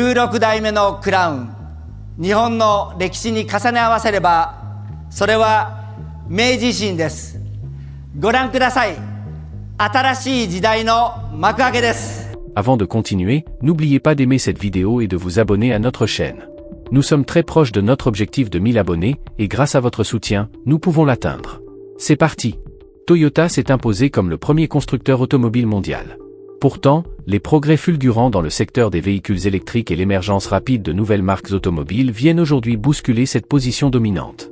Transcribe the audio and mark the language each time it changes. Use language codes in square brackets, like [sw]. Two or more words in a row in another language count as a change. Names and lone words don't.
[ja] 16 代目のクラウン、日本の歴史に重ね合わせれば、それは明治維新です。ご覧ください。新しい時代の幕開けです。 [fr] Avant de continuer, n'oubliez pas d'aimer cette vidéo et de vous abonner à notre chaîne. Nous sommes très proches de notre objectif de 1000 abonnés, et grâce à votre soutien, nous pouvons l'atteindre. C'est parti. Toyota s'est imposé comme le premier constructeur automobile mondial. Pourtant, les progrès fulgurants dans le secteur des véhicules électriques et l'émergence rapide de nouvelles marques automobiles viennent aujourd'hui bousculer cette position dominante.